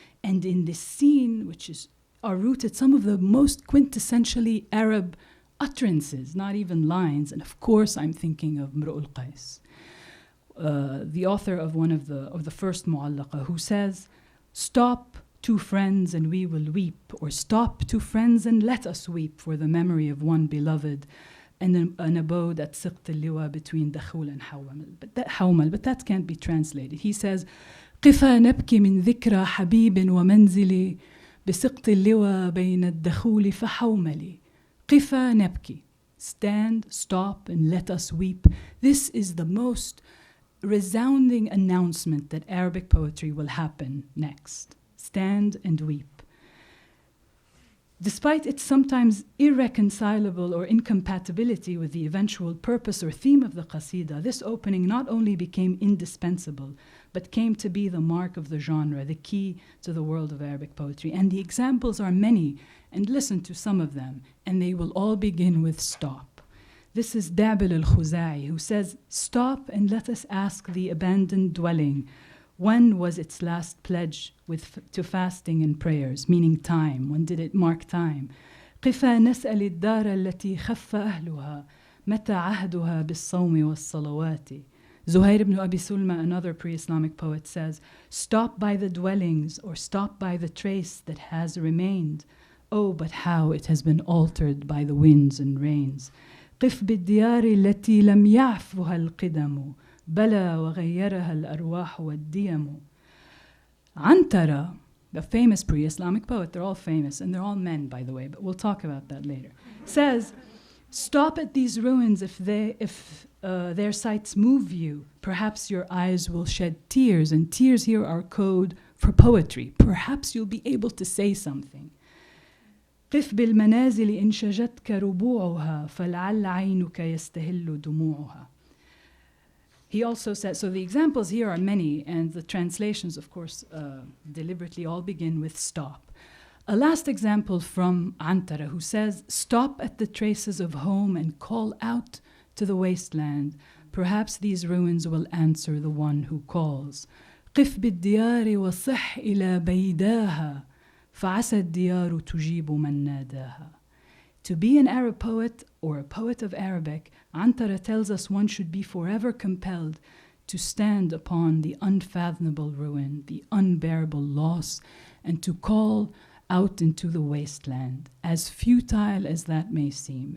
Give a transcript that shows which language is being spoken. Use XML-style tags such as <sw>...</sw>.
<en>And in this scene, which are rooted some of the most quintessentially Arab utterances, not even lines, and of course I'm thinking of Mru'ul Qais, the author of one of the first Mu'allaqa, who says, "Stop, two friends, and we will weep," or "Stop, two friends, and let us weep for the memory of one beloved," and an abode at Siqt al-Liwa between Dakhul and Hawmal. But that can't be translated.</en> <ar>He says, "قفا نبكي من ذكرى حبيب ومنزلي بسقط اللوى بين الدخول فحوملي." قفا نبكي.</ar> <en>Stand, stop, and let us weep. This is the most resounding announcement that Arabic poetry will happen next. Stand and weep. Despite its sometimes irreconcilable or incompatibility with the eventual purpose or theme of the qasida, this opening not only became indispensable, but came to be the mark of the genre, the key to the world of Arabic poetry. And the examples are many, and listen to some of them, and they will all begin with stop. This is Dabil al-Khuzai, who says, "Stop and let us ask the abandoned dwelling, when was its last pledge to fasting and prayers?" Meaning time. When did it mark time?</en> <ar>قفا نسأل الدار التي خف أهلها متى عهدها بالصوم والصلوات.</ar> <en>Zuhair ibn Abi Sulma, another pre-Islamic poet, says, "Stop by the dwellings, or stop by the trace that has remained. Oh, but how it has been altered by the winds and rains.</en> <ar>قف بالديار التي لم يعفها القدم بلى وغيرها الأرواح والديم."</ar> <en>Antara, the famous pre-Islamic poet, they're all famous, and they're all men, by the way, but we'll talk about that later, says, "Stop at these ruins if their sights move you. Perhaps your eyes will shed tears," and tears here are code for poetry. Perhaps you'll be able to say something.</en> <ar>قف بالمنازل إن شجتك ربوعها فلعل عينك يستهل دموعها.</ar> <en>He also says, so the examples here are many, and the translations, of course, deliberately all begin with stop. A last example from Antara, who says, stop at the traces of home and call out to the wasteland. Perhaps these ruins will answer the one who calls.</en> <ar>قف بالديار وصح إلى بيداها فعسى الديار تجيب من ناداها.</ar> <en>To be an Arab poet or a poet of Arabic, Antara tells us one should be forever compelled to stand upon the unfathomable ruin, the unbearable loss, and to call out into the wasteland, as futile as that may seem.</en>